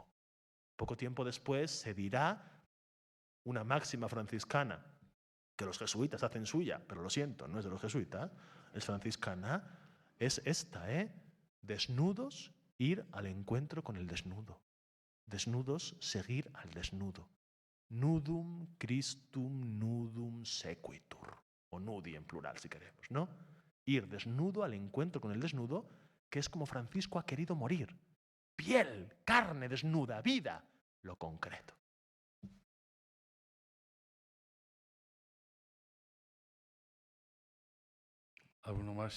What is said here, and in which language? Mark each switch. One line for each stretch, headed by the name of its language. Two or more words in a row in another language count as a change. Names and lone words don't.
Spanish: Poco tiempo después se dirá una máxima franciscana que los jesuitas hacen suya, pero lo siento, no es de los jesuitas, es franciscana, es esta, desnudos, ir al encuentro con el desnudo. Desnudos, seguir al desnudo.
Latin: Nudum Christum nudum sequitur,
Spanish: o nudi en plural si queremos, ¿no? Ir desnudo al encuentro con el desnudo, que es como Francisco ha querido morir. Piel, carne desnuda, vida, lo concreto. ¿Alguno más?